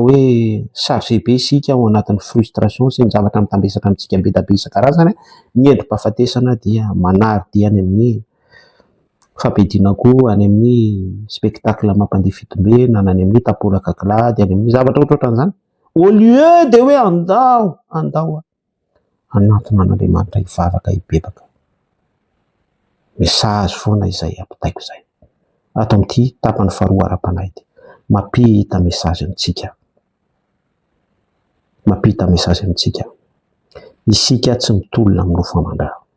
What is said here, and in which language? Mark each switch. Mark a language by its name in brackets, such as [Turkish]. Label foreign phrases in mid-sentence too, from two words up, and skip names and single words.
[Malagasy] hoe chargé be sika ao anatin'ny frustration sy ny zavatra mitambesaka amintsika be da be isan-karazany ny endrim-pahafatesana dia manary any amin'ny fampidinako any amin'ny spectacle mampandeha fitombe na any amin'ny tapolaka glady any amin'ny zavatra ohatrohatran'izany [French] au lieu de [Malagasy] hoe andao anatin'Andriamanitra hivavaka hibebaka message foana izay ampitaiko zay ato amin'ity tapany faharoa ara-panahy ity mampita message amintsika isika tsy mitolona amin'ny nofo-mandra